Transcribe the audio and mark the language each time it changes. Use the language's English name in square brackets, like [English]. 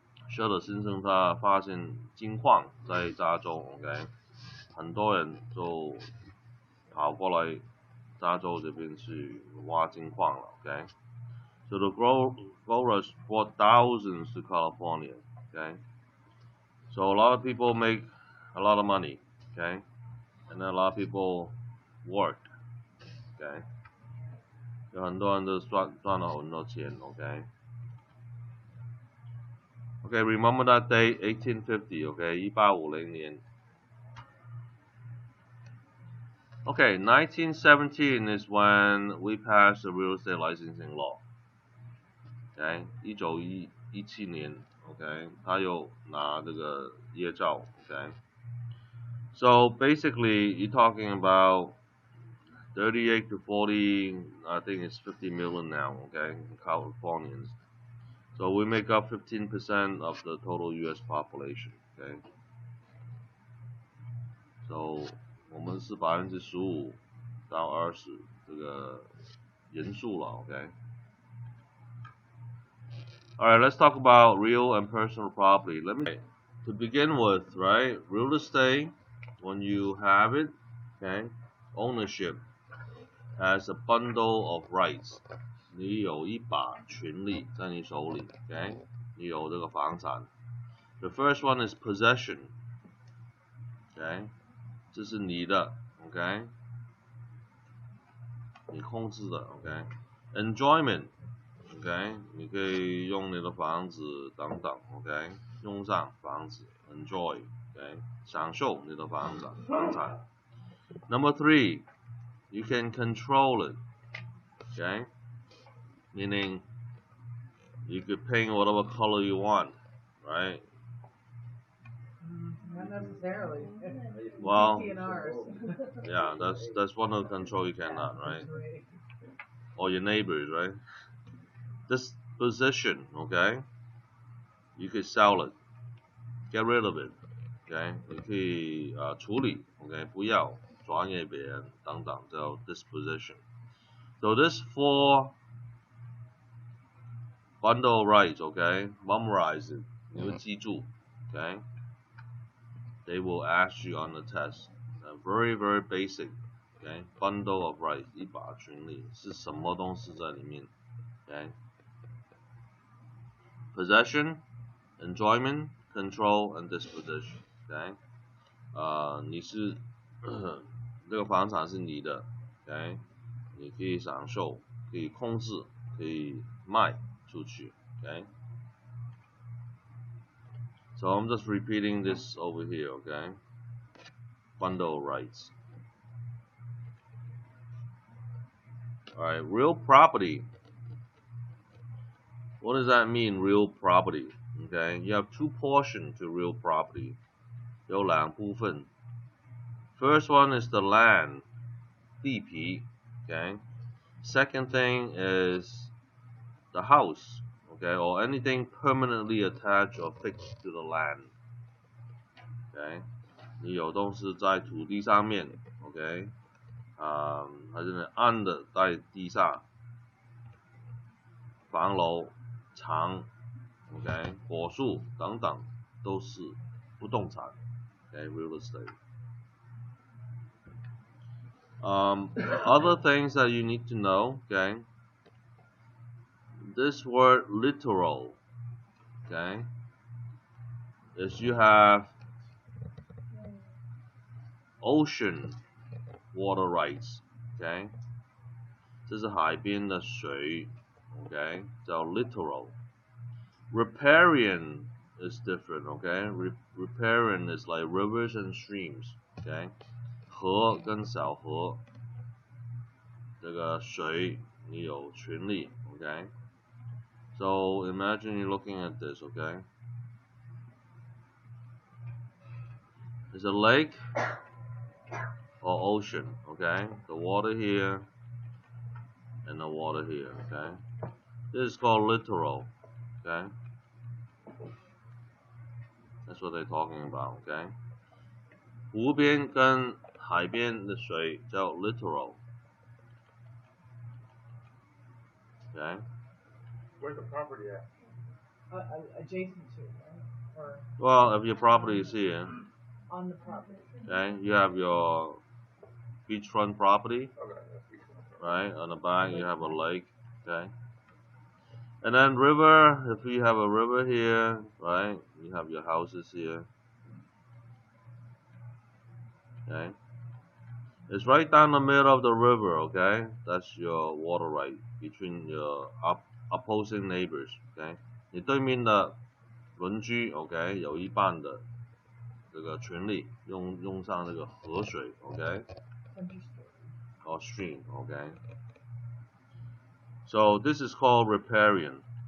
[Chinese] Sutter 先生他发现金矿在加州 ，OK， 很多人就跑过来加州这边去挖金矿了 ，OK。 [English] So the gold rush brought thousands to California, okay. So a lot of people make a lot of money, okay, and then a lot of people work, okay. [Chinese] 有很多人都赚了很多钱 ，OK。 [English] Okay, remember that date, 1850, okay, 1850年。 Okay, 1917 is when we passed the real estate licensing law. [Chinese] Okay, 1917年 ，OK， 他有拿这个业照 ，OK。 [English] So basically, you're talking about 38 to 40, I think it's 50 million now, okay, Californians. So we make up 15% of the total U.S. population, okay. [Chinese] So 我们是15%到20%这个人数了 ，OK。 [English] Alright, let's talk about real and personal property. To begin with, right, real estate, when you have it, okay, ownership has a bundle of rights. [Chinese] 你有一把权利在你手里 ，OK， 你有这个房产。 [English] The first one is possession, OK， [Chinese] 这是你的 [English] ，OK。 [Chinese] 你控制的 ，OK。Enjoyment，OK，你可以用你的房子等等 ，OK，用上房子 ，enjoy，OK，享受你的房产。 [English] Number 3, you can control it, okay? Meaning you could paint whatever color you want, right? Not necessarily. Well, DNRs. yeah, that's one of the control you cannot, right? Or your neighbors, right? This position, okay? You could sell it, get rid of it, okay? [Chinese] 你可以处理 ，OK， 不要转给别人等等，叫 disposition. [English] So this 4 bundle rights, okay? Memorize it. [Chinese] 你会记住 [English] okay? They will ask you on the test. Very, very basic, okay? Bundle of rights, [Chinese] 一把权利是什么东西在里面 okay? [English] Possession, enjoyment, control, and disposition, okay? [Chinese] 你是这个房产是你的 okay? 你可以享受，可以控制，可以卖出去 okay? [English] So I'm just repeating this over here, okay? Bundle rights. Alright, real property. What does that mean, real property? Okay, you have 2 portions to real property. [Chinese] 有2部分. [English] First one is the land, 地皮 okay? Second thing is the house, okay? Or anything permanently attached or fixed to the land. Okay? [Chinese] 你有东西在土地上面 ，OK， 还是你按的在地上，房楼、墙 ，OK， 果树等等都是不动产 ，OK，real estate. [English] Other things that you need to know, okay? This word literal, okay, is you have ocean water rights, okay? [Chinese] 这是海边的水 okay? 叫 littoral. [English] Riparian is different, okay? Riparian is like rivers and streams, okay? [Chinese] 河跟小河，这个水你有权利 okay? [English] So imagine you're looking at this, okay? There's a lake or ocean, okay? The water here and the water here, okay? This is called littoral, okay? That's what they're talking about, okay? [Chinese] 湖边跟海边的水叫 littoral, okay? [English] Where's the property at? Adjacent to, right? Or Well, if your property is here, on the property. okay, you have your beachfront property, Okay, that's beautiful. right? On the back you have a lake, okay? And then river, if you have a river here, right? You have your houses here, okay? It's right down the middle of the river, okay? That's your water right between your opposing neighbors, okay? [Chinese] 你对面的邻居 ，OK， 有一半的这个权利用上这个河水 ，OK， [English] or stream, okay. So this is called riparian.